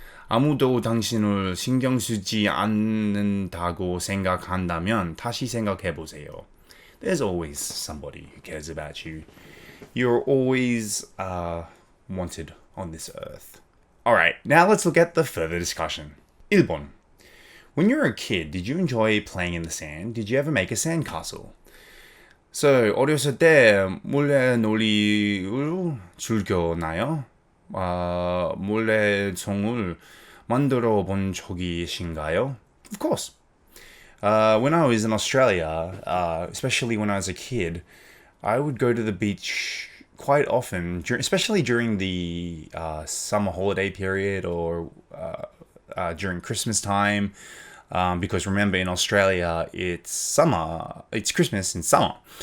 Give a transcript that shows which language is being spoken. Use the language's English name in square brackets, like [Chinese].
[Korean] 아무도 당신을 신경 쓰지 않는다고 생각한다면 다시 생각해 보세요. [English] There's always somebody who cares about you. You're always wanted on this earth. Alright, now let's look at the further discussion. [Korean] 1번. [English] When you were a kid, did you enjoy playing in the sand? Did you ever make a sandcastle? [Korean] So, 어렸을 때 몰래놀이를 즐겼나요? 몰래송을 만들어 본 적이 있으신가요? [English] Of course. When I was in Australia, especially when I was a kid, I would go to the beach quite often, especially during the summer holiday period or during Christmas time. Because remember, in Australia, it's summer, it's Christmas in summer.